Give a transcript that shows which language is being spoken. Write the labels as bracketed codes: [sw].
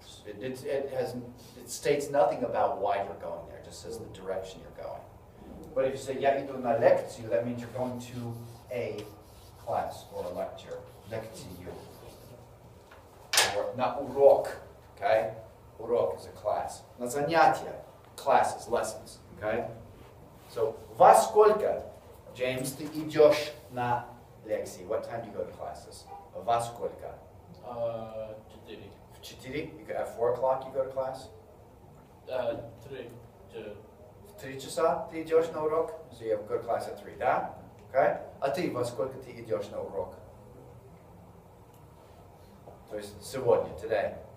[en] It states nothing about why you're going there. It just says the direction you're going. But if you say [ru] я иду на лекцию, [en] that means you're going to a class or a lecture. [ru] Лекцию. Or на урок. Okay? [en] Урок is a class. [ru] На занятия. [en] Classes, lessons. Okay? [ru] So, во сколько, James, ты идешь на лекции? [en] What time do you go to classes? [ru] Во сколько? 4. В 4? [en] At 4 o'clock you go to class? 3. [ru] В 3 часа ты идешь на урок? [en] So you go to class at 3, да? Okay? [ru] А ты во сколько ты идешь на урок? То есть сегодня, today.